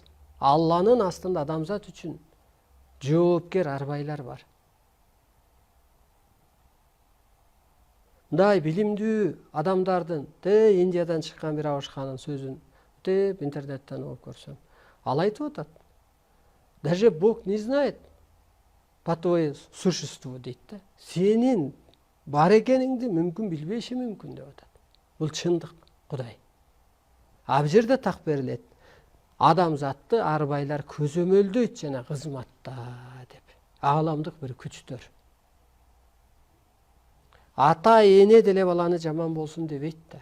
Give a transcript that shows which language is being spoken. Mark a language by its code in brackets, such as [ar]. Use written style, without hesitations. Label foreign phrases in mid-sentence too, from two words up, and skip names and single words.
[ky] Алланын астында адамзат үчүн жоопкер арбайлар бар. Мындай билимдүү адамдардын, Индиядан чыккан бир абышканын сөзүн интернеттен окуп көрсөм, ал айтып атат. [ru] Даже Бог не знает по твоему существу [ky] дейт да. Сенин бар экениңди мүмкүн билбеши мүмкүн деп атат. Бул чындык, Кудай. А бул жерде так берилет. Адамзатты арбайлар көзөмөлдөйт жана кызматта деп. Ааламдык бир күчтөр. Ата эне деле баланы жаман болсун дебейт да.